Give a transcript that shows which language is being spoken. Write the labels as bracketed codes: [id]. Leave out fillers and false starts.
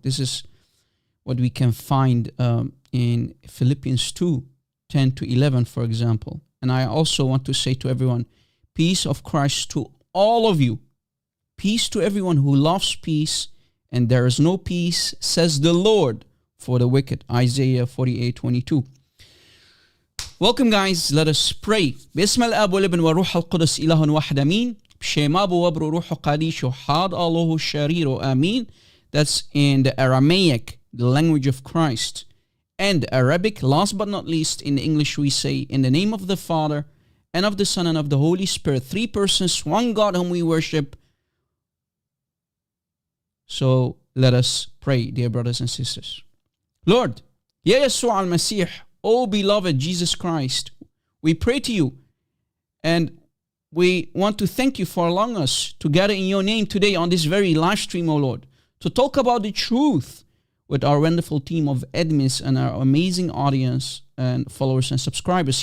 [en] This is what we can find in Philippians 2, 10 to 11, for example. And I also want to say to everyone, peace of Christ to all of you. Peace to everyone who loves peace, and there is no peace, says the Lord, for the wicked. Isaiah 48:22. Welcome, guys. Let us pray. [ar] باسم الاب والابن والروح القدس إله واحد آمين. [arc] بشيم أبو وابرو روح قديش وحاد الله الشرير آمين. [en] That's in the Aramaic, the language of Christ. And Arabic, last but not least, in English we say, in the name of the Father, and of the Son, and of the Holy Spirit, three persons, one God whom we worship. So let us pray, dear brothers and sisters. Lord, Ya Yeshua al-Masih, O beloved Jesus Christ, we pray to you, and we want to thank you for allowing us to gather in your name today on this very live stream, O Lord, to talk about the truth with our wonderful team of admins and our amazing audience and followers and subscribers.